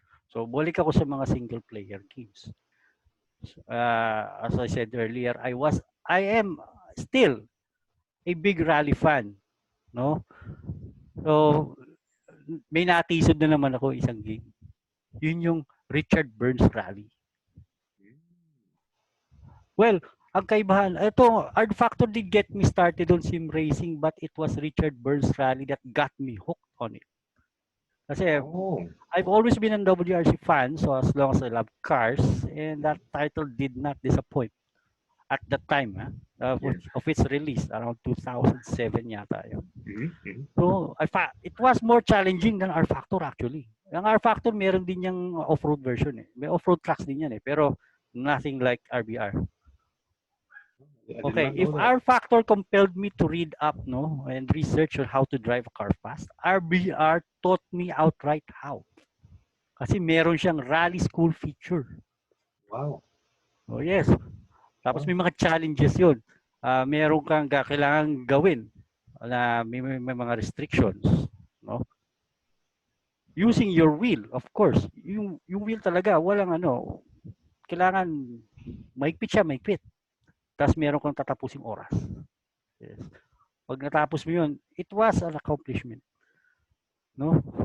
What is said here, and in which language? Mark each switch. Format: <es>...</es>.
<tl>So, balik ako sa mga</tl> <en>single player games. As I said earlier, I am still a big rally fan, no?</en> <tl>So, may natisod na naman ako isang game. Yun yung Richard Burns Rally.</tl> <en>Well,</en> <tl>ang kaibahan, ito,</tl> <en>R Factor did get me started on sim racing, but it was Richard Burns Rally that got me hooked on it.</en> <tl>Kasi Oh.</tl> <en>I've always been a WRC fan, so as long as I love cars, and that title did not disappoint at the time Yes. of its release, around 2007</en> <tl>yata yun. Mm-hmm.</tl> <en>So, it was more challenging than R Factor actually.</en> <tl>Ang R Factor, meron din yung off-road version eh. May off-road tracks din yan eh, pero</tl> <en>nothing like</en> <tl>RBR.</tl> <en>I did Okay, not if know that. R Factor compelled me to read up no and research on how to drive a car fast, RBR taught me outright how.</en> <tl>Kasi meron siyang rally school feature.</tl> <en>Wow. Oh yes.</en> <tl>Tapos</tl> <en>Wow.</en> <tl>may mga challenges 'yun. Meron kang kailangan gawin na may mga restrictions, no?</tl> <en>Using your wheel, of course.</en> <tl>Yung wheel talaga walang kailangan mahigpit siya, mahigpit. Tapos meron kang tatapusing oras. Yes. Pag natapos mo 'yun,</tl> <en>it was an accomplishment,</en> <tl>no?</tl>